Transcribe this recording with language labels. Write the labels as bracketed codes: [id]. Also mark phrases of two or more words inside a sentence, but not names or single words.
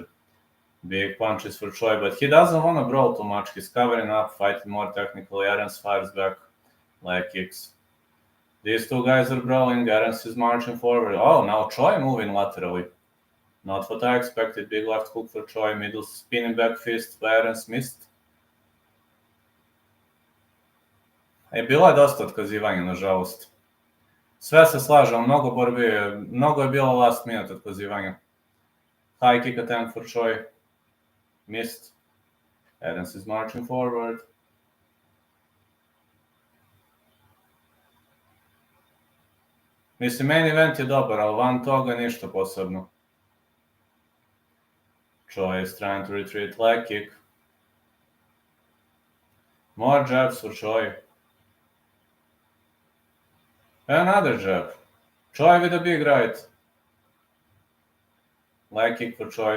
[en] Big punches for Choi, but he doesn't want to brawl too much. He's covering up, fighting more technically. Aarons fires back. Leg kicks. These two guys are brawling. Aarons is marching forward. Oh, now Choi moving laterally. Not what I expected. Big left hook for Choi. Middle spinning back fist. Aarons missed. [sr] Bilo je dosta otkazivanja, nažalost. Sve se slažem, mnogo je bilo [en] last minute [sr] otkazivanja. [en] High kick attempt for Choi. Missed. Aarons is marching forward. [sr] Mislim, [en] main event [sr] je dobar, ali van toga ništa posebno. [en] Choi is trying to retreat, leg kick. More jabs for Choi. Another jab. Choi with a big right. Leg kick for Choi.